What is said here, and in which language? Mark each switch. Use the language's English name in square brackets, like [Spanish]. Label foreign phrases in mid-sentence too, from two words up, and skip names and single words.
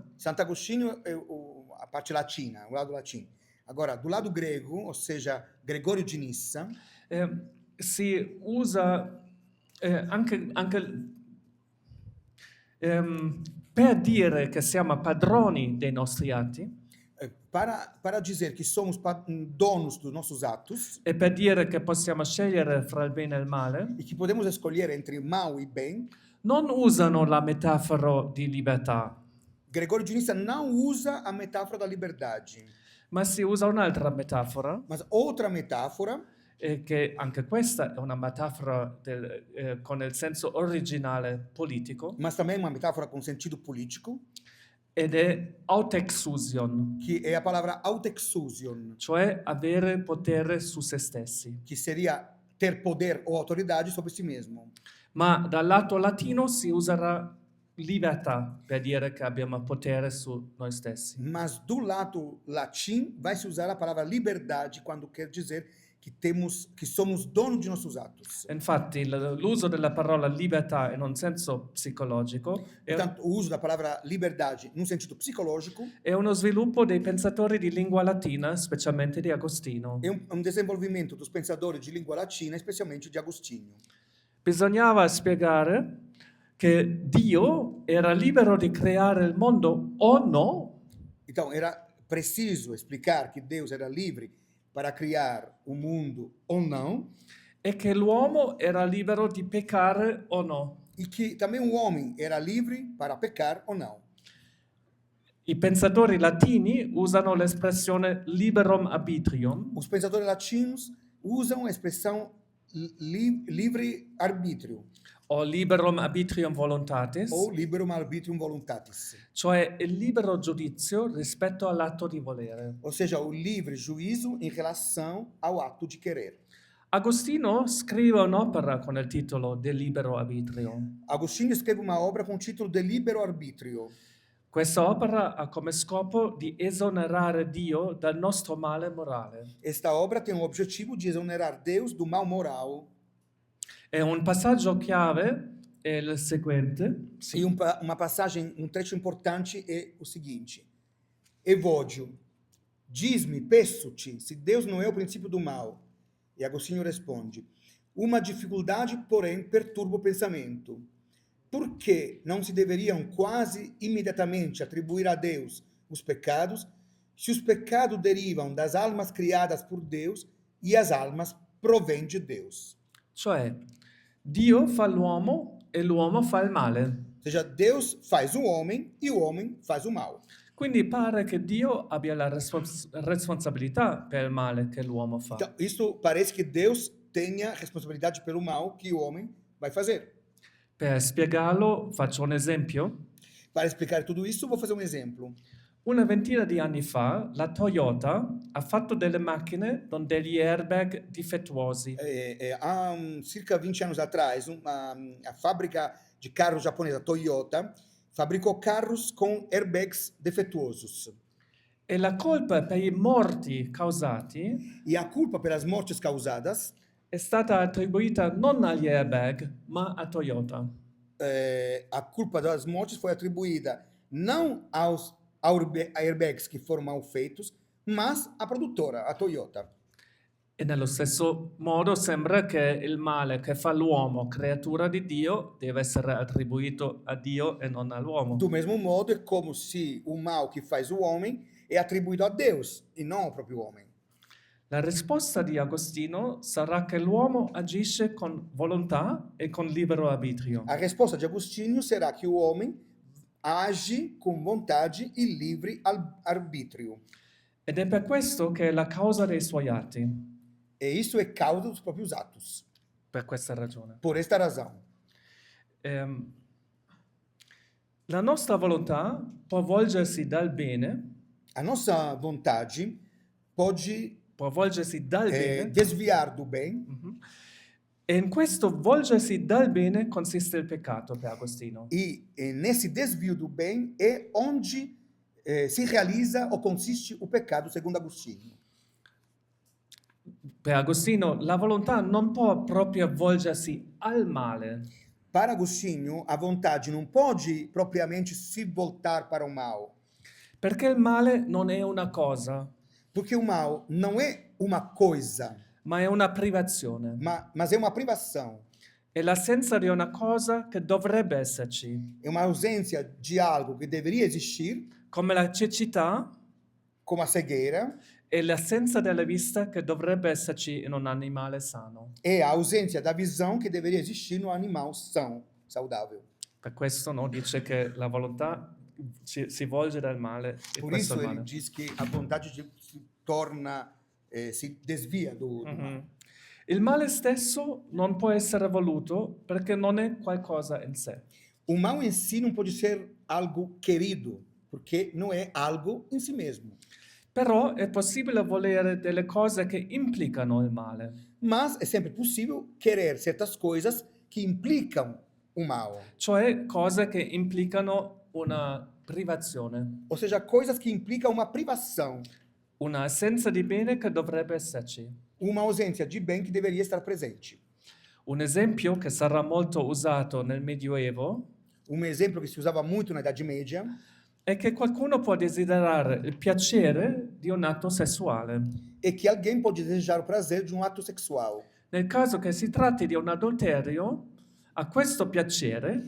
[Portuguese] Santo Agostinho é a parte latina, o lado latino. Agora, do lado grego, ou seja, Gregório de Nissa, [Italian] si usa anche per dire che siamo padroni dei nostri atti [Portuguese] para dizer que somos donos dos nossos atos [Italian] e per dire che possiamo scegliere fra il bene e il male, [Portuguese] e que podemos escolher entre mal e bem, [Italian] non usano la metafora di libertà, [Portuguese] Gregório de Nissa não usa a metáfora da liberdade, [Italian] ma si usa un'altra metafora, [Portuguese] mas outra metáfora, [Italian] che anche questa è una metafora con il senso originale politico, [Portuguese] mas também uma metáfora com sentido político, [Italian] ed è autexusion, [Portuguese] que é a palavra autexusion, [Italian] cioè avere potere su se stessi. [Portuguese] que seria ter poder ou autoridade sobre si mesmo. [Italian] Ma dal lato latino si userà libertà per dire che abbiamo potere su noi stessi. [Portuguese] Mas do lado latim vai se usar a palavra liberdade quando quer dizer que somos donos de nossos atos. [Italian] Infatti l'uso della parola libertà in un senso psicologico [Portuguese] Portanto, o uso da palavra liberdade num sentido psicológico [Italian] è uno sviluppo dei pensatori di lingua latina, specialmente di Agostino. [Portuguese] é um desenvolvimento dos pensadores de língua latina, especialmente de Agostinho. [Italian] Bisognava spiegare che Dio era libero di creare il mondo o no, [Portuguese] Então, era preciso explicar que Deus era livre para criar o mundo ou não, [Italian] e che l'uomo era libero di peccare o no. [Portuguese] e que também o homem era livre para pecar ou não. [Italian] I pensatori latini usano l'espressione [Latin] liberum arbitrium, [Portuguese] Os pensadores latinos usam a expressão livre arbítrio [Latin] o liberum arbitrium voluntatis, ou liberum arbitrium voluntatis, [Italian] cioè il libero giudizio rispetto all'atto di volere. [Portuguese] ou seja, o livre juízo em relação ao ato de querer. [Italian] Agostino scrive un'opera con il titolo De libero arbitrio. [Portuguese] Agostinho escreve uma obra com o título de Libero Arbítrio. [Italian] Questa opera ha come scopo di esonerare Dio dal nostro male morale. [Portuguese] Esta obra tem o objetivo de exonerar Deus do mal moral. [Italian] E un passaggio chiave è il seguente. [Portuguese] E uma passagem, um trecho importante é o seguinte: Evódio, diz-me, peço-te, se Deus não é o princípio do mal. E Agostinho responde: uma dificuldade, porém, perturba o pensamento. Por que não se deveriam quase imediatamente atribuir a Deus os pecados, se os pecados derivam das almas criadas por Deus e as almas provêm de Deus? [Italian] Cioè, Dio fa l'uomo e l'uomo fa il male. [Portuguese] Ou seja, Deus faz o homem e o homem faz o mal. [Italian] Quindi pare che Dio abbia la responsabilità per il male che l'uomo fa. [Portuguese] Então, isso parece que Deus tenha responsabilidade pelo mal que o homem vai fazer. [Italian] Per spiegarlo faccio un esempio. [Portuguese] Para explicar tudo isso, vou fazer um exemplo. [Italian] Una ventina di anni fa la Toyota ha fatto delle macchine con degli airbag difettuosi. [Portuguese] Há cerca de 20 anos atrás, a fábrica de carros japonesa Toyota fabricou carros com airbags defeituosos. [Italian] E la colpa per i morti causati [Portuguese] E a culpa pelas mortes causadas, [Italian] è stata attribuita non agli airbag, ma a Toyota. [Portuguese] a culpa das mortes foi atribuída não aos airbags que foram mal feitos, mas à produtora, a Toyota. [Italian] E nello stesso modo sembra che il male che fa l'uomo, creatura di Dio, deve essere attribuito a Dio e non all'uomo. [Portuguese] Do mesmo modo, é como se o mal que faz o homem é atribuído a Deus e não ao próprio homem. [Italian] La risposta di Agostino sarà che l'uomo agisce con volontà e con libero arbitrio. [Portuguese] A resposta de Agostinho será que o homem age com vontade e livre arbítrio. [Italian] Ed è per questo che è la causa dei suoi atti, [Portuguese] E isso é causa dos próprios atos. [Italian] per questa ragione. [Portuguese] Por esta razão, [Italian] La nostra volontà può volgersi dal bene, [Portuguese] a nossa vontade pode [Italian] può volgersi dal bene, [Portuguese] desviar do bem, [Italian] e in questo volgersi dal bene consiste il peccato per Agostino. [Portuguese] e nesse desvio do bem é onde se realiza ou consiste o pecado, segundo Agostinho. [Italian] Per Agostino la volontà non può proprio volgersi al male, [Portuguese] Para Agostinho, a vontade não pode propriamente se voltar para o mal, [Italian] perché il male non è una cosa, [Portuguese] porque o mal não é uma coisa, [Italian] ma è una privazione. [Portuguese] mas é uma privação, [Italian] È l'assenza di una cosa che dovrebbe esserci, [Portuguese] é uma ausência de algo que deveria existir, [Italian] come la cecità [Portuguese] como a cegueira, [Italian] e l'assenza della vista che dovrebbe esserci in un animale sano. [Portuguese] é a ausência da visão que deveria existir no animal são, saudável. [Italian] Per questo dice che la volontà si volge dal male e [Portuguese] Por [Italian] questo [Portuguese] isso [Italian] è il [Portuguese] ele [Italian] male. [Portuguese] diz que a vontade se torna, se desvia do mal. Mhm. [Italian] Il male stesso non può essere voluto perché non è qualcosa in sé. [Portuguese] O mal em si não pode ser algo querido, porque não é algo em si mesmo. [Italian] Però è possibile volere delle cose che implicano il male. [Portuguese] Mas é sempre possível querer certas coisas que implicam o mal. [Italian] Cioè cose che implicano una privazione, [Portuguese] Ou seja, coisas que implicam uma privação, [Italian] una assenza di bene che dovrebbe esserci. [Portuguese] uma ausência de bem que deveria estar presente. [Italian] Un esempio che sarà molto usato nel Medioevo [Portuguese] Um exemplo que se usava muito na Idade Média [Italian] è che qualcuno può desiderare il piacere di un atto sessuale. [Portuguese] é que alguém pode desejar o prazer de um ato sexual. [Italian] Nel caso che si tratti di un adulterio, a questo piacere,